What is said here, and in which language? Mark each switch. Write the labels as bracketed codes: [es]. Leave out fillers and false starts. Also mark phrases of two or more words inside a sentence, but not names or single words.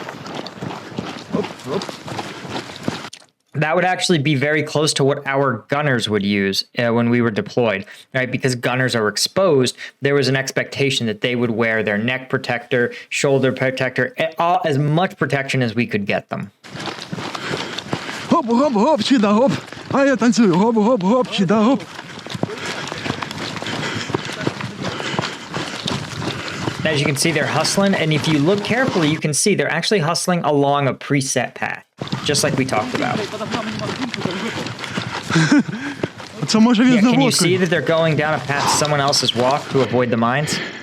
[en] That would actually be very close to what our gunners would use when we were deployed, right? Because gunners are exposed, there was an expectation that they would wear their neck protector, shoulder protector, as much protection as we could get them. Hopp, hopp, hopp, чида, hopp. [ru] А я танцую. Hopp, hopp, hopp, чида, hopp. [en] As you can see, they're hustling, and if you look carefully, you can see they're actually hustling along a preset path, just like we talked about. Yeah, can you see that they're going down a path someone else has walked to avoid the mines?